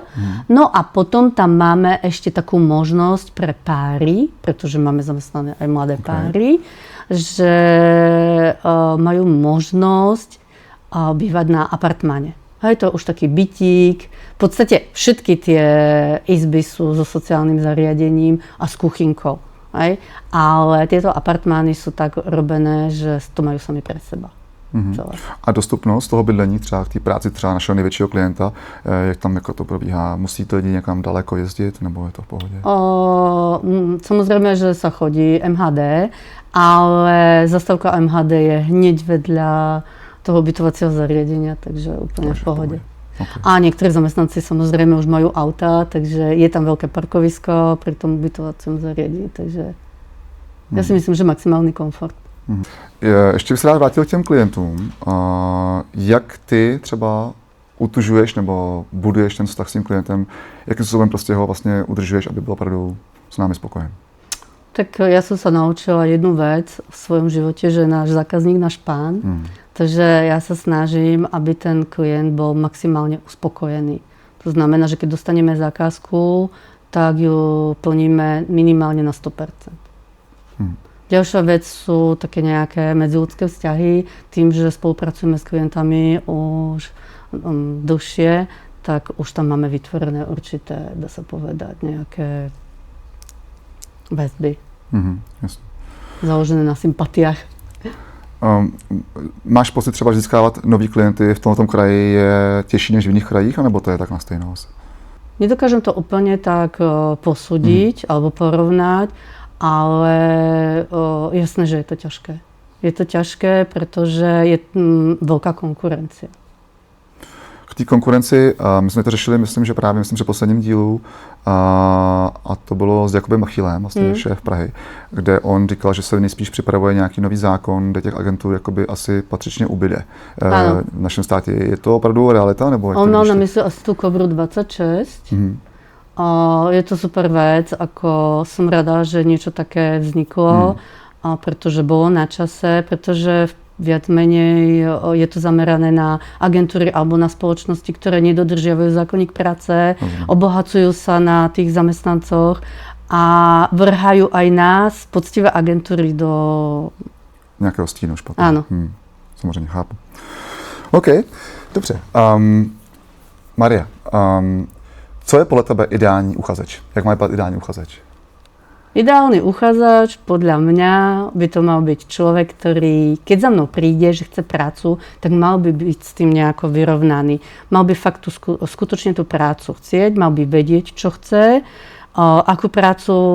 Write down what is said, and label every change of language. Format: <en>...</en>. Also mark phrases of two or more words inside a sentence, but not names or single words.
<sk>No a potom tam máme ešte takú možnosť pre páry, pretože máme zamestnané aj mladé páry, že majú možnosť bývať na apartmáne. Je to už taký bytík. V podstate všetky tie izby sú so sociálnym zariadením a s kuchynkou. Ale tieto apartmány sú tak robené, že to majú sami pre seba.</sk> <cs>A dostupnost toho bydlení třeba k té práci třeba našeho největšího klienta, jak tam jako to probíhá? Musí to lidi někam daleko jezdit, nebo je to v pohodě?</cs> <sk>Samozrejme, že sa chodí MHD, ale zastávka MHD je hneď vedľa toho ubytovacieho zariadenia, takže úplne v pohode. Okay. A niektorí zamestnanci samozrejme už majú auta, takže je tam veľké parkovisko pri tom ubytovacím zariadení, takže ja si myslím, že maximálny komfort.</sk> <cs>Ještě bych se rád vrátil k těm klientům. Jak ty třeba utužuješ nebo buduješ ten vztah s tím klientem, jakým způsobem prostě ho vlastně udržuješ, aby byl opravdu s námi spokojen?</cs> <sk>Tak ja som sa naučila jednu vec v svojom živote, že náš zákazník, náš pán. Takže ja sa snažím, aby ten klient bol maximálne uspokojený. To znamená, že keď dostaneme zákazku, tak ju plníme minimálne na 100%. Ďalšia vec sú také nejaké medziľudské vzťahy. Tým, že spolupracujeme s klientami už dlhšie, tak už tam máme vytvorené určité, dá sa povedať, nejaké väzby.</sk> <cs>Jasně.</cs> <sk>Založené na sympatiách.</sk> <cs>Máš pocit třeba, že získávat nový klienty v tomto kraji je těžší než v jiných krajích, anebo to je tak na stejnou?</cs> <sk>Nedokážem to úplne tak posúdiť alebo porovnať, ale jasné, že je to ťažké. Je to ťažké, pretože je veľká konkurencia.</sk> <cs>K té konkurenci, my jsme to řešili, myslím, že v posledním dílu, a to bylo s Jakubem Bachilem, vlastně šéf Prahy, kde on říkal, že se nejspíš připravuje nějaký nový zákon, kde těch agentů jakoby asi patřičně ubyde v našem státě. Je to opravdu realita? Nebo</cs> <sk>on mal na mysli asi tú Kobru 26. Je to super vec, ako som rada, že niečo také vzniklo, pretože bolo na čase, pretože viac menej je to zamerané na agentúry alebo na spoločnosti, ktoré nedodržiavajú zákonník práce, obohacujú sa na tých zamestnancoch a vrhajú aj nás, poctivé agentúry,</sk> <cs>do nějakého stínu špatného.</cs> <sk>Áno.</sk> <cs>Samozřejmě chápu. OK, dobře. Maria, co je podle tebe ideální uchazeč? Jak má vypadat ideální uchazeč?</cs> <sk>Ideálny uchádzač, podľa mňa, by to mal byť človek, ktorý, keď za mnou príde, že chce prácu, tak mal by byť s tým nejako vyrovnaný. Mal by fakt skutočne tú prácu chcieť, mal by vedieť, čo chce, akú prácu.</sk>